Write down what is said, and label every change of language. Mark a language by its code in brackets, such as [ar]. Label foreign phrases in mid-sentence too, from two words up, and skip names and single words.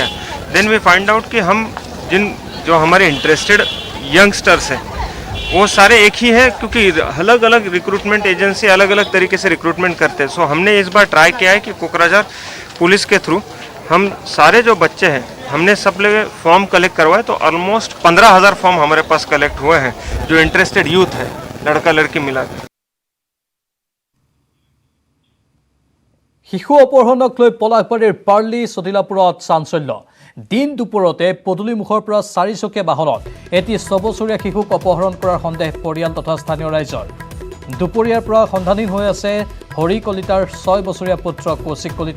[en] then we find out [hi] कि हम जो हमारे [en] interested youngsters [hi] हैं वो सारे एक ही है, क्योंकि अलग अलग [en] recruitment agency [hi] अलग अलग तरीके से रिक्रूटमेंट करते हैं। सो हमने इस बार ट्राई किया है कि कोकराझार पुलिस के थ्रू हम सारे जो बच्चे हैं हमने सब लोग [en] form collect [hi] करवाए। तो ऑलमोस्ट 15,000 फॉर्म हमारे पास कलेक्ट हुए हैं जो [en] interested youth [hi] है, लड़का लड़की मिलाकर। [as] শিশু অপহৰণক লৈ পলাশবাৰীৰ পাৰ্লি চদিলাপুৰত চাঞ্চল্য। দিন দুপৰতে পদূলিমুখৰ পৰা 4 চকীয়া বাহনত এটি 6 বছৰীয়া শিশুক অপহৰণ কৰাৰ সন্দেহ পৰিয়াল তথা স্থানীয় ৰাইজৰ। দুপৰীয়াৰ পৰা সন্ধানহীন হৈ আছে হৰি কলিতাৰ 6 বছৰীয়া পুত্ৰ কৌশিক কলিতা।